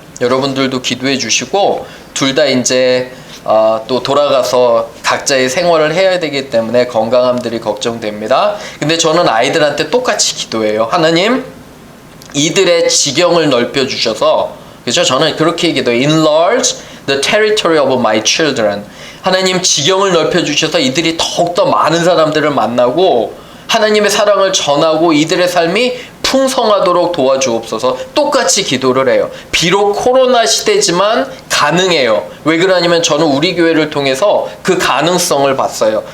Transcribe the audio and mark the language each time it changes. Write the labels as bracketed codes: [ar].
[ko] 여러분들도 기도해 주시고, 둘 다 이제 또 돌아가서 각자의 생활을 해야 되기 때문에 건강함들이 걱정됩니다. 근데 저는 아이들한테 똑같이 기도해요. 하나님, 이들의 지경을 넓혀 주셔서, 그렇죠? 저는 그렇게 기도해요. [en] Enlarge the territory of my children. [ko] 하나님, 지경을 넓혀 주셔서 이들이 더욱더 많은 사람들을 만나고 하나님의 사랑을 전하고 이들의 삶이 풍성하도록 도와주옵소서. 똑같이 기도를 해요. 비록 코로나 시대지만 가능해요. 왜 그러냐면 저는 우리 교회를 통해서 그 가능성을 봤어요.